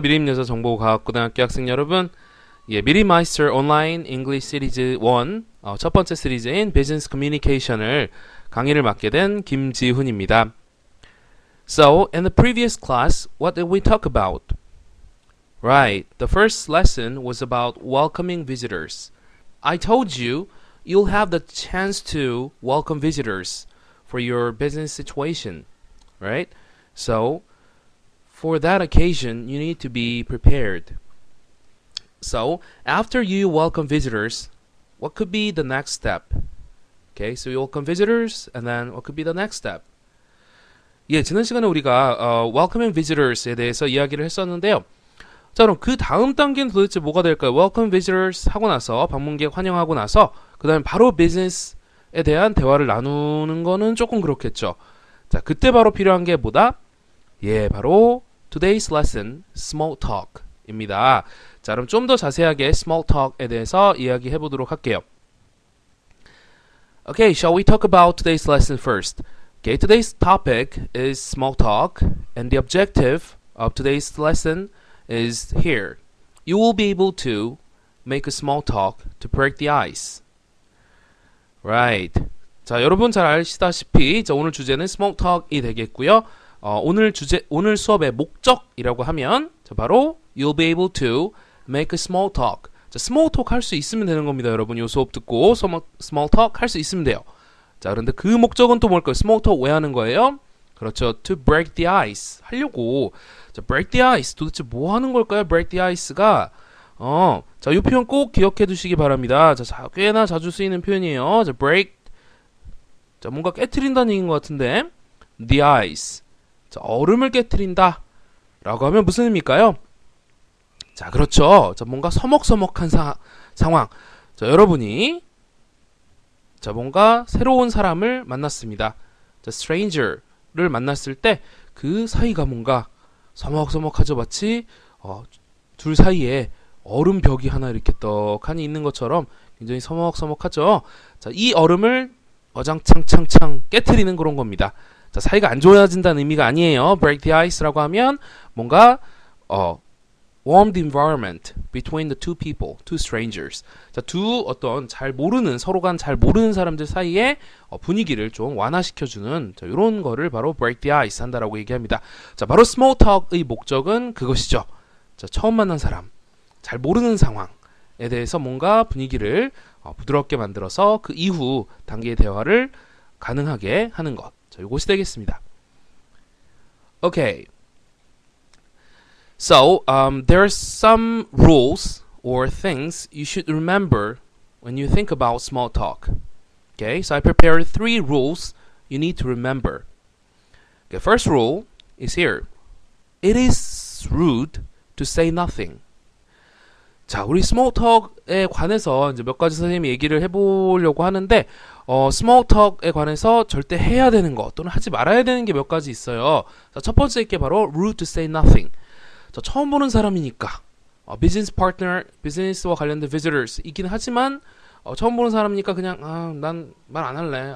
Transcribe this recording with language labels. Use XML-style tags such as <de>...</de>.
<ko>미림여자 정보과학고등학교 학생 여러분. Meister Online English Series 1 첫 번째 시리즈인 Business Communication을 강의를 맡게 된 김지훈입니다.</ko> <en>So, in the previous class, what did we talk about? Right, the first lesson was about welcoming visitors. I told you, you'll have the chance to welcome visitors for your business situation, right? So, for that occasion, you need to be prepared. So, after you welcome visitors, what could be the next step? Okay, so you welcome visitors, and then what could be the next step?</en> <ko>지난 시간에 우리가 welcoming visitors에 대해서 이야기를 했었는데요. 자, 그럼 그 다음 단계는 도대체 뭐가 될까요? Welcome visitors 하고 나서 방문객 환영하고 나서 그 다음에 바로 비즈니스에 대한 대화를 나누는 거는 조금 그렇겠죠. 자, 그때 바로 필요한 게 뭐다? 바로</ko> <en>today's lesson,</en> <ko>small talk입니다. 자, 그럼 좀 더 자세하게 small talk에 대해서 이야기해 보도록 할게요.</ko> <en>Okay, shall we talk about today's lesson first? Okay, today's topic is small talk, and the objective of today's lesson is here. You will be able to make a small talk to break the ice. Right.</en> <ko>자, 여러분 잘 아시다시피 오늘 주제는 small talk이 되겠고요. 오늘 수업의 목적이라고 하면 바로</ko> <en>you'll be able to make a small talk.</en> <ko>자, small talk 할 수 있으면 되는 겁니다. 여러분 이 수업 듣고 small talk 할 수 있으면 돼요. 자, 그런데 그 목적은 또 뭘까요? small talk 왜 하는 거예요? 그렇죠.</ko> <en>To break the ice.</en> <ko>하려고. 자,</ko> <en>break the ice.</en> <ko>도대체 뭐 하는 걸까요? break the ice가. 자, 이 표현 꼭 기억해 두시기 바랍니다. 자, 꽤나 자주 쓰이는 표현이에요. 자, break. 자, 뭔가 깨트린다는 얘기인 것 같은데. the ice. 자, 얼음을 깨트린다. 라고 하면 무슨 의미일까요? 자, 그렇죠. 자, 뭔가 서먹서먹한 상황. 자, 여러분이 자, 뭔가 새로운 사람을 만났습니다. 자, stranger를 만났을 때 그 사이가 뭔가 서먹서먹하죠. 마치 둘 사이에 얼음벽이 하나 이렇게 떡하니 있는 것처럼 굉장히 서먹서먹하죠. 자, 이 얼음을 어장창창창 깨트리는 그런 겁니다. 자, 사이가 안 좋아진다는 의미가 아니에요. break the ice라고 하면 뭔가</ko> <en>warm the environment between the two people, two strangers.</en> <ko>자, 어떤 서로가 잘 모르는 사람들 사이에 분위기를 좀 완화시켜주는 이런 거를 바로 break the ice 한다라고 얘기합니다. 자, 바로 small talk의 목적은 그것이죠. 자, 처음 만난 사람, 잘 모르는 상황에 대해서 뭔가 분위기를 부드럽게 만들어서 그 이후 단계의 대화를 가능하게 하는 것. 자, 이것이 되겠습니다. Okay.</ko> <en>So, there are some rules or things you should remember when you think about small talk. Okay, so I prepared 3 rules you need to remember. Okay, first rule is here. It is rude to say nothing.</en> <ko>자, 우리 small talk에 관해서 이제 몇 가지 선생님이 얘기를 해보려고 하는데, small talk에 관해서 절대 해야 되는 것 또는 하지 말아야 되는 게 몇 가지 있어요. 자, 첫 번째 게 바로</ko> <en>rude to say nothing.</en> <ko>자, 처음 보는 사람이니까 비즈니스 파트너, 비즈니스와 관련된 visitors 이긴 하지만 처음 보는 사람이니까 그냥 난 말 안 할래.</ko>